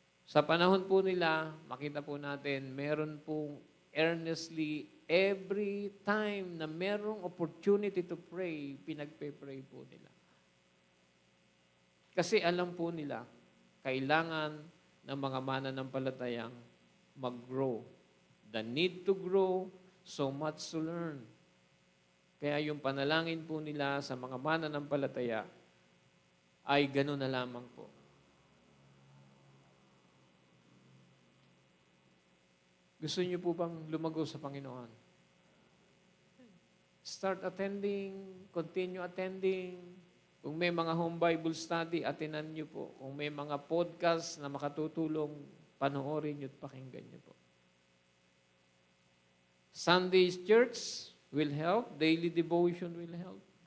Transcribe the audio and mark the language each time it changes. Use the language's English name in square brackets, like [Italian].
[Filipino] Sa panahon po nila, makita po natin, meron pong earnestly, every time na merong opportunity to pray, pinagpe-pray po nila. Kasi alam po nila, kailangan ng mga mananampalatayang mag-grow. [English] The need to grow, so much to learn. [Filipino] Kaya yung panalangin po nila sa mga mananampalataya ay gano'n na lamang po. Gusto niyo po bang lumago sa Panginoon? [English] Start attending, continue attending. [Filipino] Kung may mga home Bible study, attenan niyo po. Kung may mga podcast na makatutulong panoorin niyo at pakinggan niyo po. [English] Sunday's church will help. Daily devotion will help.